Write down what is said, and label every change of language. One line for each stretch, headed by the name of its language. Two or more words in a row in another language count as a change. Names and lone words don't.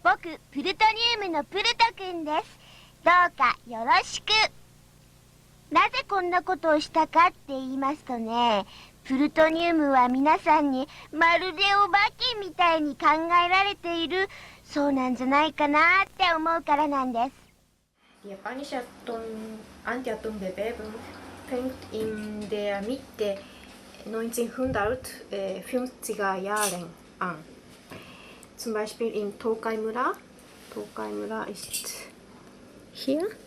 Japanese: プルトニウムのプルト君です。どうかよろしく。なぜこんなことをしたかって言いますとね、プルトニウムは皆さんにまるでお化けみたいに考えられているそうなんじゃないかなって思うからなんです。
German: Die japanische Anti-Atom-Bewegung fängt in der Mitte 1950er Jahren an. Zum Beispiel in Tokaimura. Tokaimura ist hier.